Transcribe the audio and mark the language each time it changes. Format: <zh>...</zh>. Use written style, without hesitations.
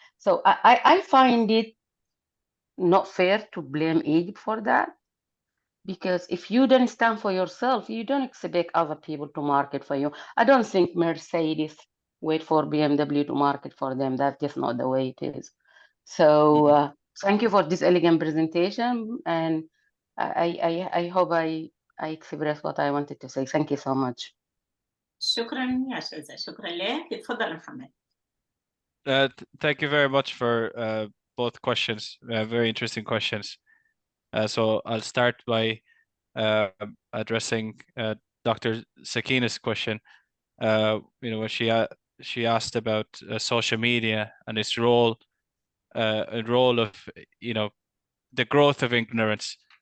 <en>So I find it not fair to blame Egypt for that, because if you don't stand for yourself, you don't expect other people to market for you. I don't think Mercedes wait for BMW to market for them. That's just not the way it is. So thank you for this elegant presentation, and I hope I expressed what I wanted to say. Thank you so much.</en> <ar>شكرا يا شذا، شكرا لك. تفضل محمد.</ar> <en>Thank you very much for both questions, very interesting questions. So I'll start by addressing Dr. Sakina's question. When she asked about social media and its role, and role of the growth of ignorance.</en>